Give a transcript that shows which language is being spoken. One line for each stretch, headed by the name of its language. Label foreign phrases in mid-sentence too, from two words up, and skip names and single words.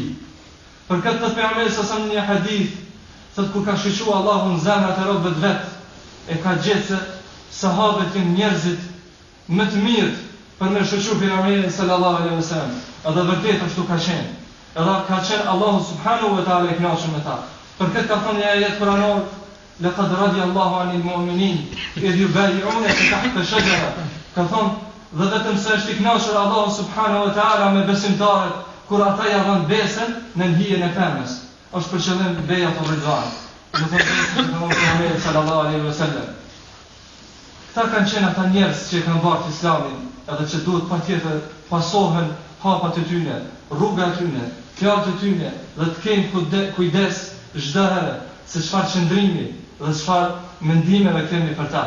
Albanian: Për këtë të pejgamberi sa në një hadith, thot kur ka shiqur Allahu në zemrat e robëve vet, e ka gjetë se sahabët janë njerëzit më të mirë për me shoqëruar pejgamberin
Arabic: صلى الله عليه وسلم.
Albanian: Edhe vërtet ashtu ka qenë. Edhe ka qenë Allahu
Arabic: سبحانه وتعالى
Albanian: i kënaqur me ta. Për këtë ka thënë një ajet kuranor,
Arabic: لقد رضي الله عن المؤمنين إذ يبايعونك تحت الشجرة.
Albanian: Ka thënë dhe vetëm se është i kënaqur Allahu
Arabic: سبحانه وتعالى
Albanian: me besimtarët kur ata ja dhanë besën në hijen e femës. Është për qëllim beja të ridvan. Në Muhamedi
Arabic: صلى الله عليه وسلم.
Albanian: Këta kanë qenë ata njerëz që kanë bërë Islamin, edhe që duhet patjetër pasohen hapat e tyre, rruga e tyre, fjalët e tyre, dhe të kemi kujdes çdo herë se çfarë qëndrimi dhe çfarë mendimeve kemi për ta.